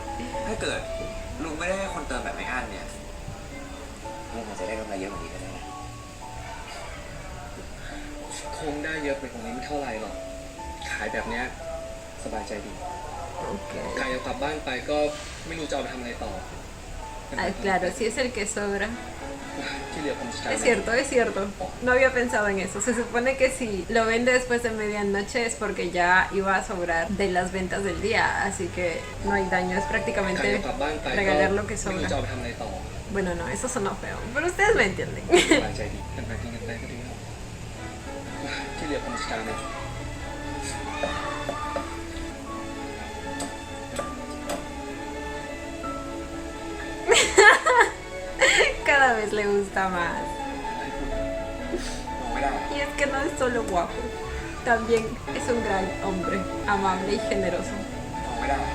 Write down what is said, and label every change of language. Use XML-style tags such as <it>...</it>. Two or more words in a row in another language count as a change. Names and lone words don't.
<th>ถ้าเกิดลุงไม่ได้ให้คนเติมแบบไม่อั้นเนี่ยลุงอาจจะได้กำไรเยอะกว่านี้ก็ได้นะ คงได้เยอะไปกว่านี้ไม่เท่าไหร่หรอก ขายแบบเนี้ยสบายใจดี</th> <es>Ok.</es> <th>ไก่เอากลับบ้านไปก็ไม่รู้จะเอาไปทำอะไรต่อ</th> <es>Ah, claro, si es el que sobra.</es> <th>ที่เหลือผมจัดการ</th> <es>Es cierto, es cierto. No había pensado en eso. Se supone que si lo vende después de medianoche es porque ya iba a sobrar de las ventas del día. Así que no hay daño. Es</es> <th>ไก่</th> <es>prácticamente</es> <th>เอากลับบ้านไปก็</th> <es>regalar lo que</es> <th>ไม่รู้จะ</th> <es>sobra.</es> <th>เอาไปทำอะไรต่อ</th> <es>Bueno, no, eso sonó feo. Pero ustedes me entienden.</es> <th>สบายใจดีกันไปกินกันไปก็ดีแล้วที่เหลือผมจัดการเอง</th> <es>Cada vez le gusta más.</es> <th>ลุงไม่ได้</th> <es>Y es que no es solo guapo. También es un gran hombre. Amable y generoso.</es> <th>ลุงไม่ได้</th>